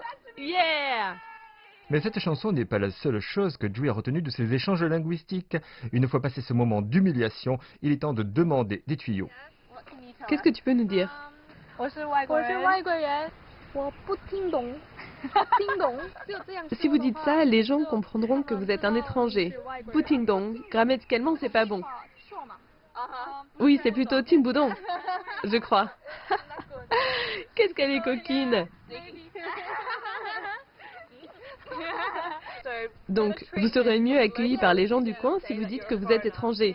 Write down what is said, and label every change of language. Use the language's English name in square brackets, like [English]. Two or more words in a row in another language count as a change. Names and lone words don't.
[French] Yeah! Mais cette chanson n'est pas la seule chose que Jui a retenue de ses échanges linguistiques. Une fois passé ce moment d'humiliation, il est temps de demander des tuyaux. Qu'est-ce que tu peux nous dire? [Chinese] 我是外国人，我不听懂，听懂，只有这样说的话。 [French] Si vous dites ça, les gens comprendront que vous êtes un étranger. Putindong, grammaticalement, c'est pas bon. Oui, c'est plutôt Timbudong, je crois. Qu'est-ce qu'elle est coquine! Donc, vous serez mieux accueillis par les gens du coin si vous dites que vous êtes étranger.